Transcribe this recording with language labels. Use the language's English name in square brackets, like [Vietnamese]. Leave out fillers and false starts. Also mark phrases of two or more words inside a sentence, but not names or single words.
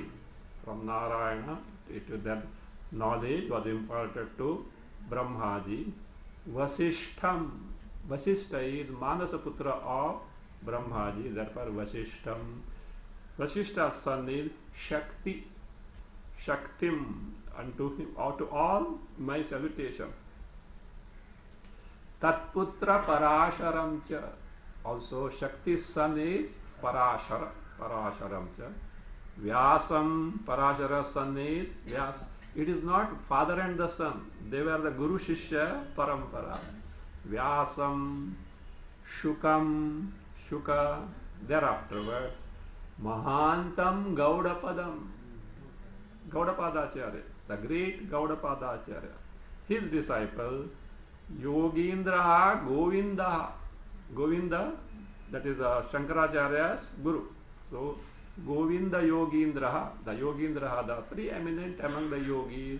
[English] From Narayana, that knowledge was imparted to Brahmaji. Vasishtham, Vasishta is Manasaputra of Brahmaji, therefore Vasishtham. Vasishta's son is Shakti, Shaktim, unto him, or to all my salutation. [Sanskrit] Tatputra Parasharam cha. [English] Also Shakti's son is Parashara, [Sanskrit] Parasharam cha. [English] Vyasam, Parashara's son is Vyasa. It is not father and the son, they were the [Sanskrit] Guru Shishya Parampara. [English] Vyasam, Shukam, Shuka, thereafterwards, [Sanskrit] Mahantam Gaudapadam, [English] Gaudapadacharya, the great Gaudapadacharya. His disciple, Yogindra Govinda, Govinda, that is Shankaracharya's Guru. So, Govinda Yogindra, the Yogindra, the preeminent among the yogis.